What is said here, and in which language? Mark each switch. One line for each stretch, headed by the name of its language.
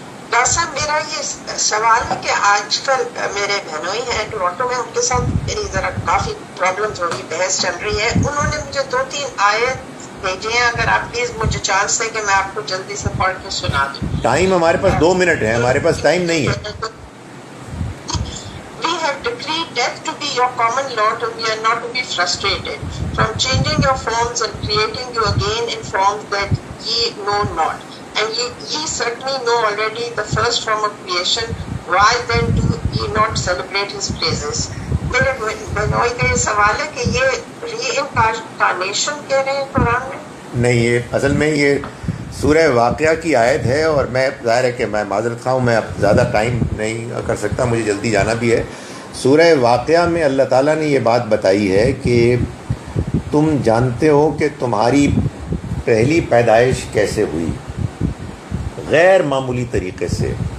Urdu: Doctor صاحب میرا یہ سوال ہے کہ آج کل میرے بہنوئی ہیں ٹورانٹو میں, ان کے ساتھ میری ذرا کافی پرابلمز ہو رہی, بحث چل رہی ہے. انہوں نے مجھے 2-3 آیت بھیجے ہیں, اگر آپ پلیز مجھے چانس دیں کہ میں آپ کو جلدی سے پڑھ کے سنا دوں. ٹائم ہمارے پاس 2 منٹ ہے, ہمارے پاس ٹائم نہیں ہے.
English: We have decreed death to be your common lot and we are not to be frustrated from changing your forms and creating you again in forms that ye know not. And ye certainly know already the first form of creation. Why then do ye not celebrate his praises?
Urdu: میرے بہنوئی کا یہ سوال ہے کہ یہ ری incarnation کہہ رہے ہیں قرآن میں؟ نہیں, یہ اصل میں یہ سورہ واقعہ کی آیت ہے, اور میں ظاہر ہے کہ میں معذرت خواہ ہوں, میں اب زیادہ ٹائم نہیں کر سکتا, مجھے جلدی جانا بھی ہے. سورہ واقعہ میں اللہ تعالیٰ نے یہ بات بتائی ہے کہ تم جانتے ہو کہ تمہاری پہلی پیدائش کیسے ہوئی, غیر معمولی طریقے سے.